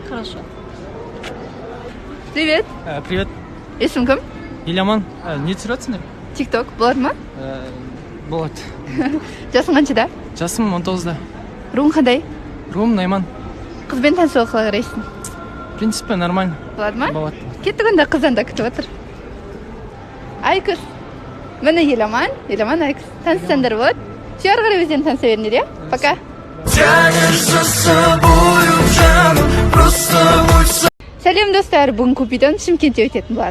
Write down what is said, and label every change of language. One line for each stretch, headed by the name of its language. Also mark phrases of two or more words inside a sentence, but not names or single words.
Russian: Хорошо. Привет. Привет,
Kazakh: Есімің кім? Ильяман. Не түсіресіңдер? Тикток, болады ма? Болады. Жасың қаншада? Жасым 19-да. Руың қандай? Руым Найман. Қызбен танысуға қалай қарайсың?
Russian: В принципе, нормально.
Kazakh: Болады ма? Болады. Кеттік онда, қыздан да күтіп отыр. Айкыз. Міне Еламан Айкыз. Танысаңдар болады. Сүйер қарай өзден таныса беріңдер, иә? Пока. Сәлем достар, бүгін Купидон Шымкентте өтетін болады.